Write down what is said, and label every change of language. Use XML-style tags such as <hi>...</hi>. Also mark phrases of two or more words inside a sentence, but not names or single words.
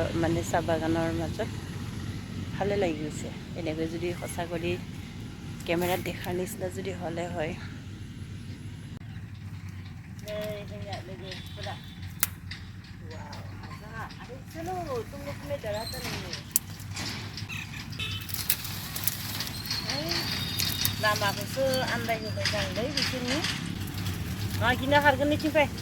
<as>মানে চাহ বাগানৰ মাজত ভালে লাগি গৈছে এনেকৈ যদি সঁচা কৰি কেমেৰাত দেখাৰ নিচিনা যদি হ'লে হয়</as> <brx>लामाखौसो आन्दायहोबाय जांलै बिसोरनि मा गिना खारगोन नैथिंफाय</brx>